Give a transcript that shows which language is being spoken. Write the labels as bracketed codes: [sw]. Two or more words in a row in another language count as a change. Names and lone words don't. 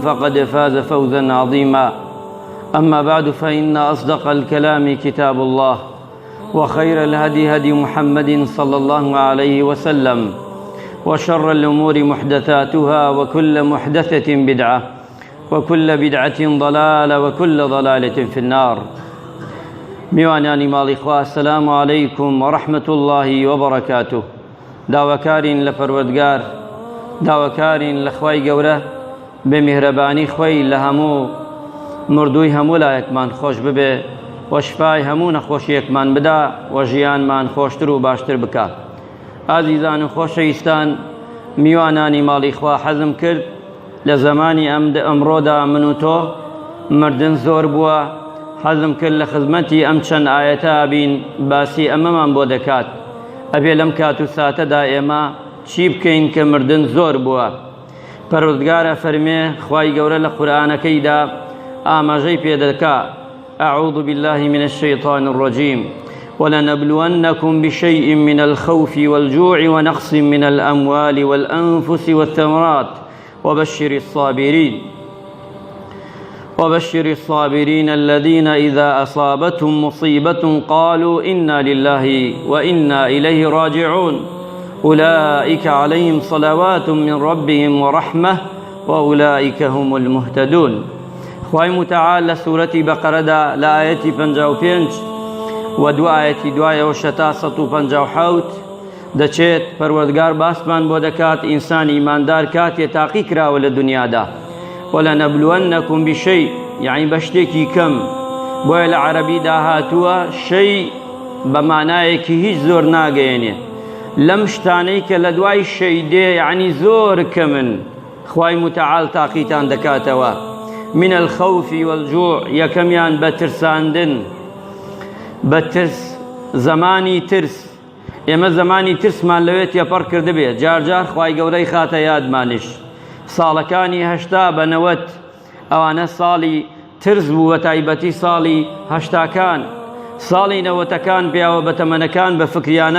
[ar] فقد فاز فوزا عظيما أما بعد فإن أصدق الكلام كتاب الله وخير الهدي هدي محمد صلى الله عليه وسلم وشر الأمور محدثاتها وكل محدثة بدعة وكل بدعة ضلالة وكل ضلالة في النار [ckb] میوانانی ماڵی خوا [ar] السلام عليكم ورحمة الله وبركاته [ckb] داواکارین لە پەروەردگار داواکارین لە خوای گەورە بە میهرەبانی خۆی لە هەموو مردووی هەموو لایەکمان خۆش ببێ و شفای هەموو نەخۆشیەکمان بدا و ژیانمان خۆشتر و باشتر بکات. ئازیزان و خۆشەویستان، میوانانی ماڵی خوا، حەزم کرد لە زمانی ئەمڕۆدا من و تۆ مردن زۆر بووە، حەزم کرد لە خزمەتی ئەم چەند ئاەتە بین باسی ئەمەمان بۆ دەکات. ئەبێ لەم کات و ساتەدا ئێمە چی بکەین کە مردن زۆر بووە. پەروەردگارە فەرمێ خوای گەورە لە قورئانەکەیدا ئاماژەی پێ دەکا: [ar] أعوذ بالله من الشيطان الرجيم ولنبلونكم بشيء من الخوف والجوع ونقص من الأموال والأنفس والثمرات وبشر الصابرين الذين إذا أصابتهم مصيبة قالوا إنا لله وإنا إليه راجعون أولئك عليهم صلوات من ربهم ورحمة وأولئك هم المهتدون. [ckb] خوای متعال لە سوورەتی بەقەرەدا لە ئاەتی 55 و دو ئاەتی دوایەوە شەتا 157 دەچێت پەروەردگار باسمان بۆ دەکات ئینسان ئیماندار کاتێ تاقی کراوە لە دنیادا. [ar] وَلَنَبْلُوَنَّكُمْ بِشَيْءٍ [ckb] یعنی بە شتێکی کەم، بۆیە لە عەرەبیدا هاتووە شەی بە مانایەکی هیچ زۆر ناگەیەنێ. لەم شتانەی کە لە دوای شەی دێ یعنی زۆر کەمن، خوای متعال تاقیتان دەکاتەوە. [ar] من الخوف والجوع، [ckb] یەکەمیان بە ترساندن، بە ترس، زمانی ترس. ئێمە زمانی ترسمان لەوێت تێپەڕ کردبێ، جار جار خوای گەورەی خاتە یادمانش. ساڵەکانی 80 بە 90 ئەوانە ساڵی ترس بوو، بە تایبەتی ساڵی 80کان، ساڵی 90کان پیاوە بە تەمەنەکان بە فکریانە.